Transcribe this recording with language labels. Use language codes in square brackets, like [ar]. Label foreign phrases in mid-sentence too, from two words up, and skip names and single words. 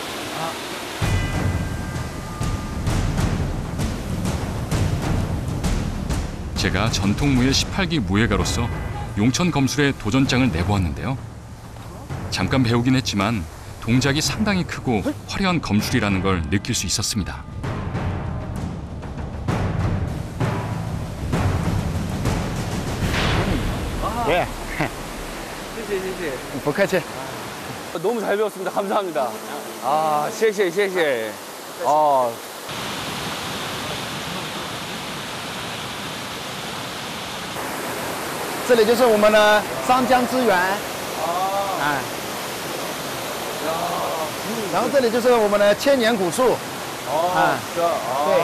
[ko] 제가 전통무예 18기 무예가로서 용천 검술의 도전장을 내보았는데요. 잠깐 배우긴 했지만 동작이 상당히 크고 화려한 검술이라는 걸 느낄 수 있었습니다. 예. [zh] 谢谢. 不客气. [ko] 너무 잘 배웠습니다. 감사합니다. [zh] 谢谢. 这里就是我们的商江之源，然后这里就是我们的千年古树，对，